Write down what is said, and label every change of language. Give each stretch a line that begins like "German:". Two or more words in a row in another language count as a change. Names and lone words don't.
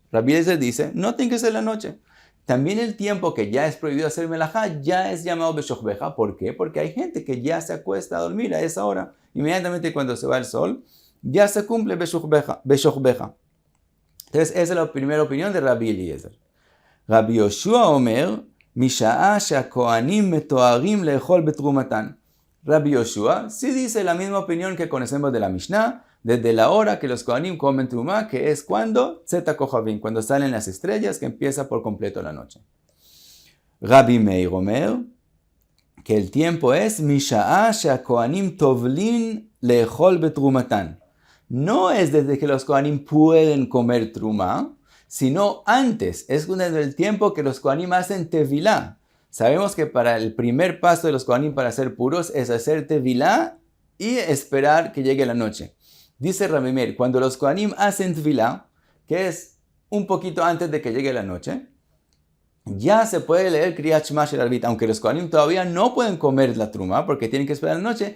Spanish: Rabbi Eliezer dice, no tiene que ser en la noche. También el tiempo que ya es prohibido hacer melajá ya es llamado Beshochbeja. ¿Por qué? Porque hay gente que ya se acuesta a dormir a esa hora. Inmediatamente cuando se va el sol, ya se cumple Beshochbeja. Entonces esa es la primera opinión de Rabbi Eliezer.
Hebrew: רבי יהושע אומר, משעה שהכהנים מטהרים לאכול בתרומתן.
Spanish: Rabbi Yoshua sí dice la misma opinión que conocemos de la Mishnah, desde la hora que los Kohanim comen trumá, que es cuando
Hebrew: צאת כוכבים,
Spanish: cuando salen las estrellas, que empieza por completo la noche. Rabbi Meir Omer, que el tiempo es
Hebrew: משעה שהכהנים טובלין לאכול בתרומתן.
Spanish: No es desde que los Kohanim pueden comer trumá, sino antes, es desde el tiempo que los Kohanim hacen tevilá. Sabemos que para el primer paso de los Kohanim para ser puros es hacer tevilá y esperar que llegue la noche. Dice Rabbi Meir, cuando los Kohanim hacen tevilá, que es un poquito antes de que llegue la noche, ya se puede leer
Hebrew: קריאת שמע של ערבית,
Spanish: aunque los Kohanim todavía no pueden comer la truma porque tienen que esperar la noche.